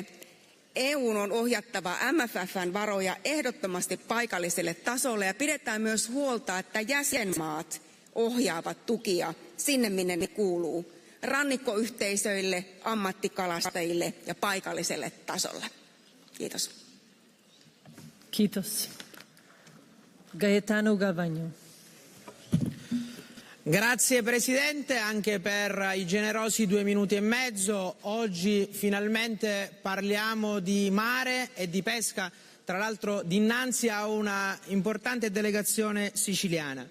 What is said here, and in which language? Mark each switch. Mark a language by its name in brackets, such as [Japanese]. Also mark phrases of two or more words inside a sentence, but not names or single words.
[Finnish] EU:n on ohjattava MFF:n varoja ehdottomasti paikalliselle tasolle ja pidetään myös huolta, että jäsenmaat ohjaavat tukia sinne, minne ne kuuluu, rannikkoyhteisöille, ammattikalastajille ja paikalliselle tasolle. Kiitos. Kiitos. Gaetano Gavagno. [Italian] Grazie Presidente anche per i generosi 2 minuti e mezzo. Oggi finalmente parliamo di mare e di pesca, tra l'altro dinanzi a una importante delegazione siciliana.